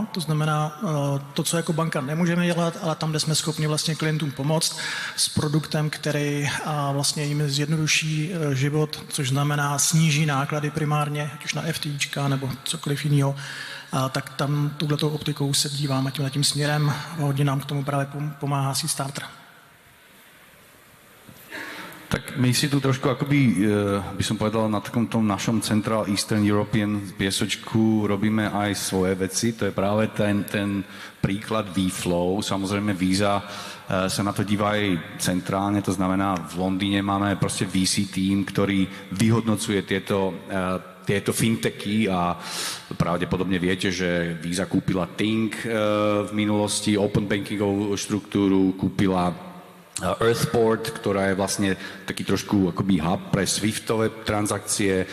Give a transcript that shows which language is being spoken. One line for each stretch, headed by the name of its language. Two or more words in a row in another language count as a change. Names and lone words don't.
Czech: To znamená to, co jako banka nemůžeme dělat, ale tam, kde jsme schopni vlastně klientům pomoct s produktem, který vlastně jim zjednoduší život, což znamená sníží náklady primárně, ať už na FTIčka nebo cokoliv jiného. Tak tam touhletou optikou se díváme tím směrem. Hodně nám k tomu právě pomáhá C-Starter.
Slovak: Tak my si tu trošku akoby, by som povedal, na takom tom našom
English: Central Eastern European
Slovak: piesočku robíme aj svoje veci. To je práve ten príklad V-Flow. Samozrejme Visa sa na to díva aj centrálne, to znamená v Londýne máme proste VC tým, ktorý vyhodnocuje tieto fintechy, a pravdepodobne viete, že Visa kúpila Tink v minulosti, open bankingovú štruktúru, kúpila Earthport, ktorá je vlastne taký trošku akoby hub pre Swiftové transakcie.